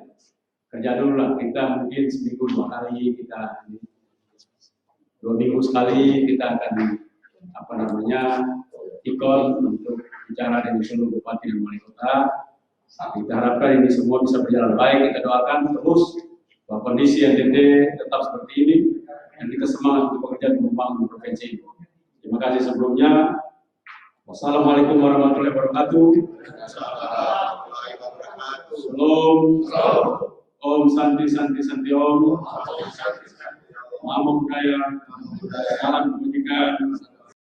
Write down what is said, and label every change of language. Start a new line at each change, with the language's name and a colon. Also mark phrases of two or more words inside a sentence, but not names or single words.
Indonesian: Kerja dulu lah, kita mungkin seminggu 2 kali, kita 2 minggu sekali kita akan apa namanya ikut untuk bicara dengan seluruh bupati dan wali kota. Kita harapkan ini semua bisa berjalan baik. Kita doakan terus bahwa kondisi NTT tetap seperti ini dan kita semangat untuk bekerja di membangun provinsi ini. Terima kasih sebelumnya.
Arabic: والسلام عليكم ورحمة الله وبركاته.
Sanskrit: Salam. ॐ शान्ति शान्ति शान्ति ॐ.
Pali: Namo Buddhaya.
Indonesian: Salam kebajikan.